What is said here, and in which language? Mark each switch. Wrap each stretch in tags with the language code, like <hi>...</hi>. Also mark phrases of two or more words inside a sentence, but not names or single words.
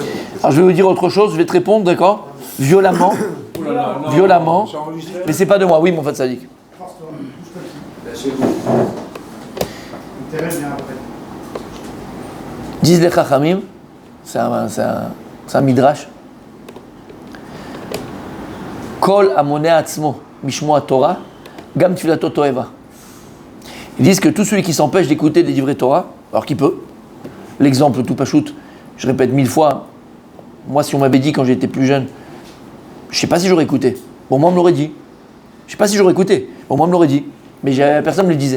<fr>Alors, je vais vous dire autre chose, je vais te répondre, d'accord? Violemment, Oh là là, non, violemment, c'est enregistré. mais c'est pas de moi, oui, mon Fat Sadik. Intérêt bien après. Disent les Chachamim, c'est un midrash.</fr> <he>כל המונע עצמו משמוע תורה, גם תפילתו תועבה.</he> <fr>Ils disent que tout celui qui s'empêche d'écouter des livrets Torah, alors qu'il peut, l'exemple tout pachout, je répète 1000 fois, moi si on m'avait dit quand j'étais plus jeune, je sais pas si j'aurais écouté, bon moi on me l'aurait dit. Je sais pas si j'aurais écouté, bon moi on me l'aurait dit, mais personne ne me le disait.</fr>